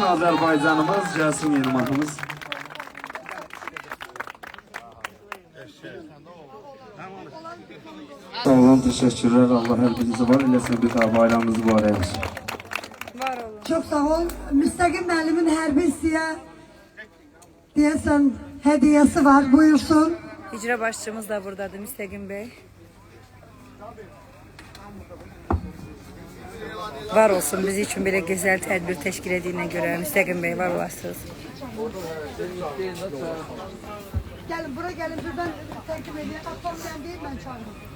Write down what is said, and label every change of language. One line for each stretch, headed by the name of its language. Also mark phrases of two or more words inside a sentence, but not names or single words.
Azerbaijani: Azərbaycanımız, gəlsin Yılmazımız.
Turkish: Sağ olun, teşekkürler.
Azerbaijani: Allah her birinizi var eləsin, bir daha bayramınızı var eylesin.
Turkish: Çok sağ ol.
Azerbaijani: Müstakil müəllimin hərbi hissəyə deyəsən hediyesi var. Buyursun. İcra başçımız da buradadır Müstegin Bey.
Turkish: Var olsun bizi için böyle güzel tedbir teşkil ettiğine göre Müstegin Bey var olasınız. Gelin buraya gelin buradan takip edin. Atlam sen değil ben çağırdım.